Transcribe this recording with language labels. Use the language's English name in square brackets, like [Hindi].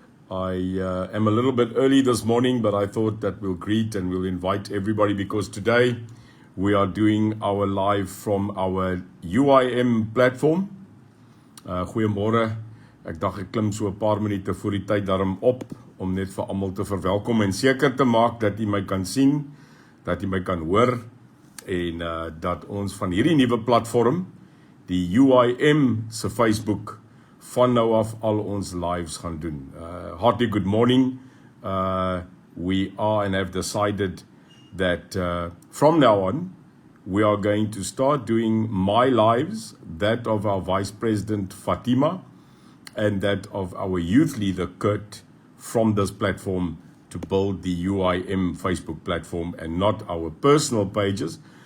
[English] I am a little bit early this morning, but I thought that we'll greet and we'll invite everybody because today we are doing our live from our UIM platform. [Afrikaans] Goeiemorgen, ek dacht ek klim so 'n paar minute voor die tyd daarom op, om net vir almal te verwelkom en seker te maak dat jy my kan sien, dat jy my kan hoor en dat ons van hierdie nuwe platform, die UIM se Facebook, van nou af al ons lives gaan doen. [English] Hearty good morning. We are and have decided that from now on, we are going to start doing my lives, that of our Vice President Fatima, and that of our youth leader Kurt, from this platform to build the UIM Facebook platform and not our personal pages.